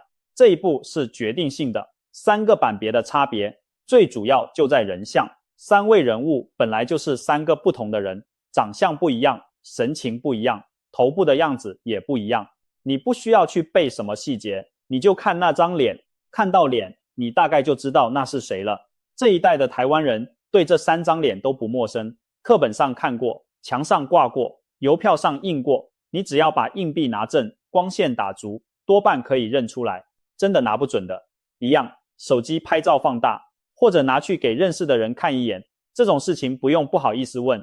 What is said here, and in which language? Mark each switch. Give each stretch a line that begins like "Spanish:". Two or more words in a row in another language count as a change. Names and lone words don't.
Chinese: 這一步是決定性的，3個版別的差別，最主要就在人像。3位人物本來就是3個不同的人，長相不一樣，神情不一樣，頭部的樣子也不一樣。你不需要去背什麼細節，你就看那張臉，看到臉，你大概就知道那是誰了。這一代的台灣人對這3張臉都不陌生，課本上看過，牆上掛過，郵票上印過，你只要把硬幣拿正，光線打足，多半可以認出來。真的拿不準的，一樣，手機拍照放大，或者拿去給認識的人看一眼，這種事情不用不好意思問。